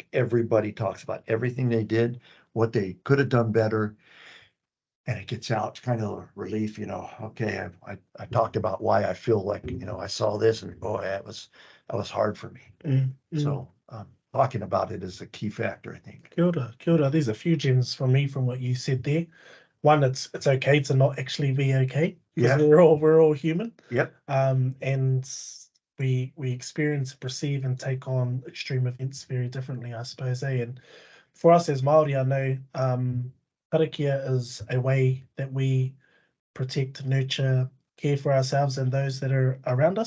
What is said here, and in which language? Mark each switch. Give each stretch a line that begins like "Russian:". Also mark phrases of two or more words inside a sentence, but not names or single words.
English: Everybody talks about everything they did, what they could have done better. and it gets out. It's kind of a relief, you know. Okay, I talked about why I feel like, you know, I saw this, and boy, that was hard for me. So talking about it is a key factor, I think.
Māori: Kia ora, kia ora.
English: There's a few gems from me from what you said there. One, it's okay to not actually be okay, because Yeah. we're all human. Yep. And we experience, perceive, and take on extreme events very differently, I suppose. And for us as Māori, I know karakia is a way that we protect, nurture, care for ourselves and those that are around us.